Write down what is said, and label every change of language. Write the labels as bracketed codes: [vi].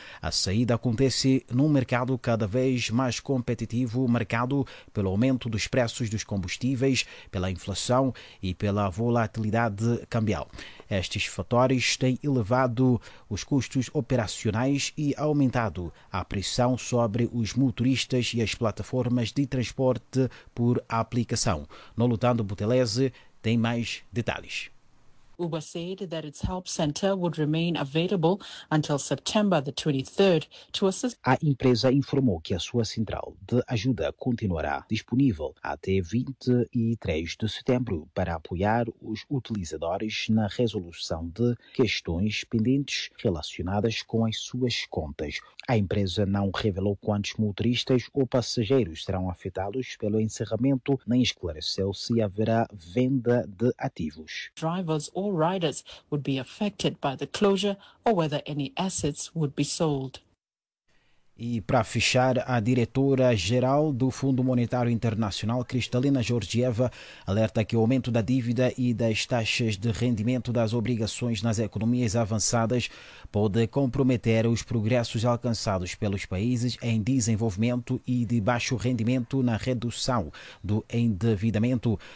[pt] A saída acontece num mercado cada vez mais competitivo, marcado pelo aumento dos preços dos combustíveis, pela inflação e pela volatilidade cambial. Estes fatores têm elevado os custos operacionais e aumentado a pressão sobre os motoristas e as plataformas de transporte por aplicação. Nolutando Butelese tem mais detalhes. [en] Uber said that its help center would remain available until September the 23rd to assist. [pt] A empresa informou que a sua central de ajuda continuará disponível até 23 de setembro para apoiar os utilizadores na resolução de questões pendentes relacionadas com as suas contas. A empresa não revelou quantos motoristas ou passageiros serão afetados pelo encerramento, nem esclareceu se haverá venda de ativos. [en] Drivers or riders would be affected by the closure or whether any assets would be sold. [pt] E para fechar, a diretora-geral do Fundo Monetário Internacional, Kristalina Georgieva, alerta que o aumento da dívida e das taxas de rendimento das obrigações nas economias avançadas pode comprometer os progressos alcançados pelos países em desenvolvimento e de baixo rendimento na redução do endividamento.